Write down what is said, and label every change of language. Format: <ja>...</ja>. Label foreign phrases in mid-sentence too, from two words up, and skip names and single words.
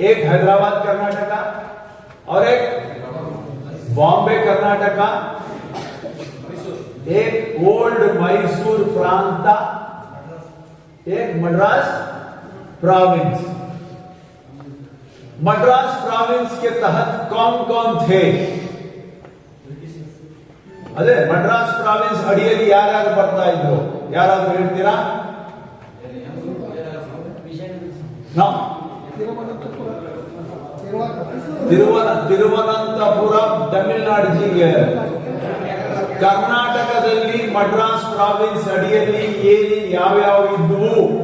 <hi>एक हैदराबाद कर्नाटका और एक बॉम्बे कर्नाटका, एक ओल्ड मैसूर प्रांत, एक मद्रास प्रोविंस। मद्रास प्रोविंस के तहत कौन कौन थे?</hi> <kn>अरे मद्रास प्रोविंस अड़िಯಲ್ಲಿ ಯಾರ್ಯಾರು ಬರ್ತಾ ಇದ್ರು? ಯಾರಾದ್ರೂ ಹೇಳ್ತೀರಾ? ತಿರುವನಂತಪುರಂ ತಮಿಳುನಾಡು ಜಿಲ್ಲೆ. ಕರ್ನಾಟಕದಲ್ಲಿ ಮದ್ರಾಸ್ ಪ್ರಾವಿನ್ಸ್ ಅಡಿಯಲ್ಲಿ ಏನಿ ಯಾವ್ಯಾವ ಇದ್ವು?</kn>